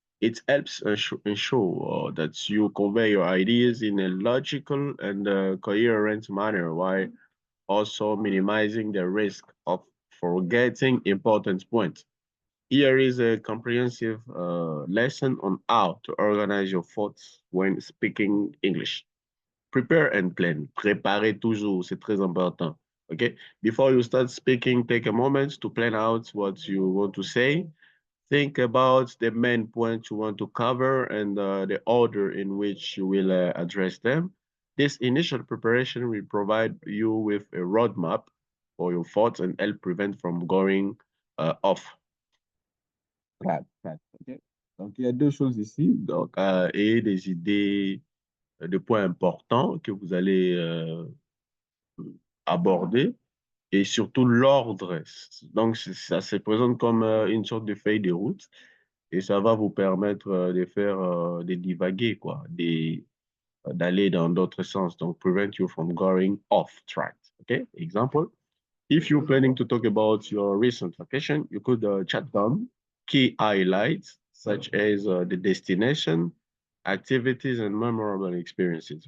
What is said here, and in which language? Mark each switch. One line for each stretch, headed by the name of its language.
English: It helps ensure that you convey your ideas in a logical and coherent manner while also minimizing the risk of forgetting important points. Here is a comprehensive lesson on how to organize your thoughts when speaking English. Prepare and plan.
French: Préparez toujours, c'est très important.
English: Okay? Before you start speaking, take a moment to plan out what you want to say. Think about the main points you want to cover and the order in which you will address them. This initial preparation will provide you with a roadmap for your thoughts and help prevent from going off track. Ok.
French: Donc, il y a deux choses ici. Donc, et des idées, de points importants que vous allez aborder et surtout l'ordre. Donc, ça se présente comme une sorte de feuille de route et ça va vous permettre de faire, de divaguer, quoi, d'aller dans d'autres sens.
English: Donc, prevent you from going off track. Okay, example. If you're planning to talk about your recent vacation, you could chat down key highlights such as the destination, activities, and memorable experiences.